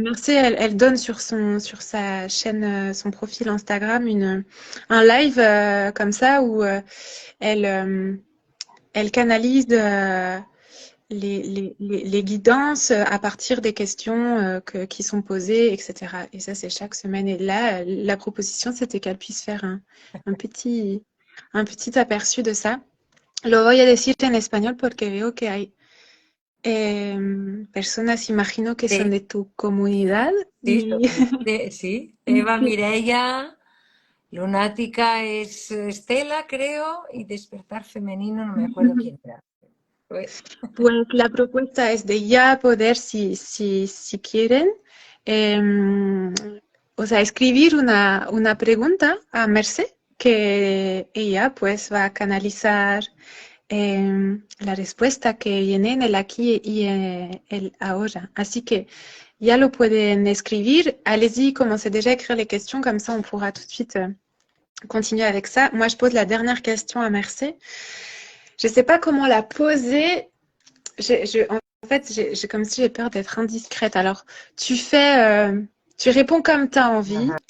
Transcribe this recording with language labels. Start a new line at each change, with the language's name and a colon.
French: Merci, elle donne sur sa chaîne, son profil Instagram, un live comme ça où elle canalise les guidances à partir des questions qui sont posées, etc. Et ça, c'est chaque semaine. Et là, la proposition, c'était qu'elle puisse faire un petit, un petit aperçu de ça.
Spanish: Lo voy a decir en español porque veo que hay personas, imagino que son Sí, de tu comunidad. sí, Y sí. Eva Mireia, Lunática es Estela, creo, y Despertar Femenino, no me acuerdo quién era.
French: Oui.
Spanish: pues la propuesta es de ya poder, si quieren, em, o sea, escribir una pregunta a Merced que ella pues va a canalizar la respuesta que viene en el aquí y el ahora. Así que ya lo pueden escribir.
French: Allez-y, commencez déjà à écrire les questions, comme ça on pourra tout de suite continuer avec ça. Moi, je pose la dernière question à Merced. Je ne sais pas comment la poser. En fait, j'ai comme si j'ai peur d'être indiscrète. Alors, tu réponds comme tu as envie.